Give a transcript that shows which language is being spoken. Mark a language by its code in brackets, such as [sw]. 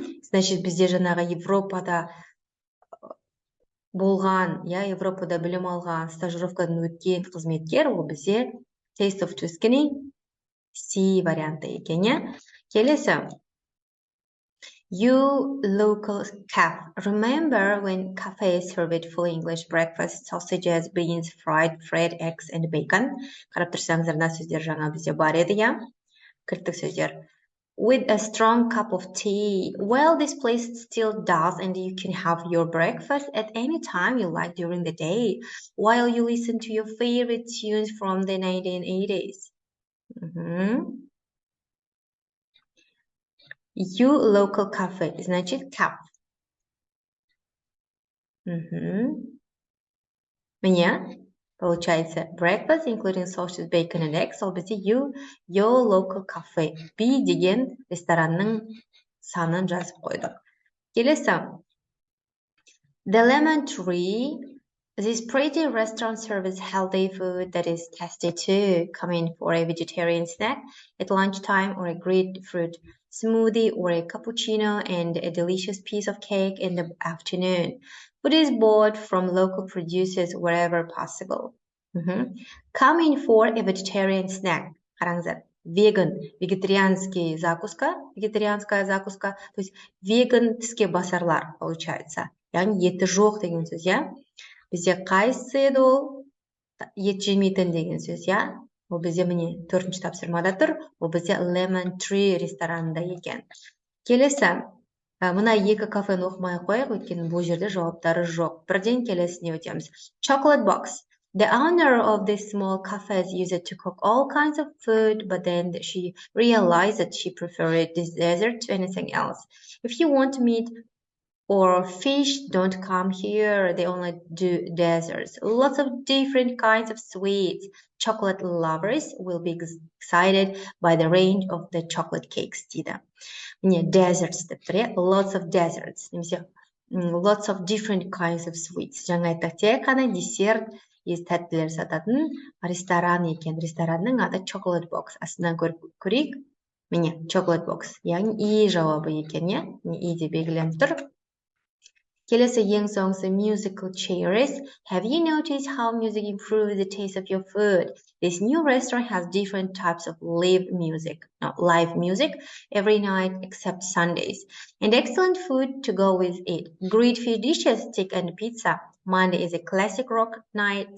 [kk] Значит, бізде жаңағы Европада болған, Европада білім алған, стажировкадан өткен қызметкер, ол бізде Taste of Tuscany C варианты екен, Келесі. [en] You local cafe. Remember when cafes served full English breakfast, sausages, beans, fried eggs, and bacon? [kk] Қарап тұрсаңыздар, мына сөздер жаңа бізде бар еді, Кілттік сөздер. [en] With a strong cup of tea. Well, this place still does, and you can have your breakfast at any time you like during the day, while you listen to your favorite tunes from the 1980s. You local cafe, [ru] значит кап. Міне, получается [en] breakfast, including sausage, bacon and eggs. [kk] Ол бізде [en] you, your local cafe. [kk] B деген ресторанның санын жазып қойдық. Келесі. The Lemon Tree. [en] This pretty restaurant serves healthy food that is tasty too. Come in for a vegetarian snack at lunchtime or a grapefruit smoothie or a cappuccino and a delicious piece of cake in the afternoon. Food is bought from local producers wherever possible. Come in for a vegetarian snack. [kk] Қараңыздар. [ru] Вегетарианская закуска, то есть [kk] веган тіске басарлар [ru] получается. [kk] Яғни еті жоқ деген сөз, я? Бізде қайсы еді ол? Ет жемейтін деген сөз, я? Ол бізде міне 4-ші тапсырмада тұр. Ол бізде Lemon Tree ресторанында екен. Келесі, мына екі кафені оқымай қояйық, өйткені бұл жерде жауаптары жоқ. Бірден келесіне өтеміз. Chocolate Box. [en] The owner of this small cafe used it to cook all kinds of food, but then she realized that she preferred this dessert to anything else. If you want meat or fish, don't come here. They only do desserts. Lots of different kinds of sweets. Chocolate lovers will be excited by the range of the chocolate cakes. Desserts [kk] деп тұр, [en] lots of desserts. Немесе lots of different kinds of sweets. [kk] Жаңа айттық, тек қана десерт, тәттілер сататын ресторан екен. Ресторанның аты Chocolate Box. Астынан көрейік. Міне, Chocolate Box. Яғни И жауабы екен, е? И деп белгіленіп тұр. Келесі ең соңғысы musical chairs. [en] Have you noticed how music improves the taste of your food? This new restaurant has different types of live music every night except Sundays. And excellent food to go with it. Great fish dishes, steak and pizza. Monday is a classic rock night.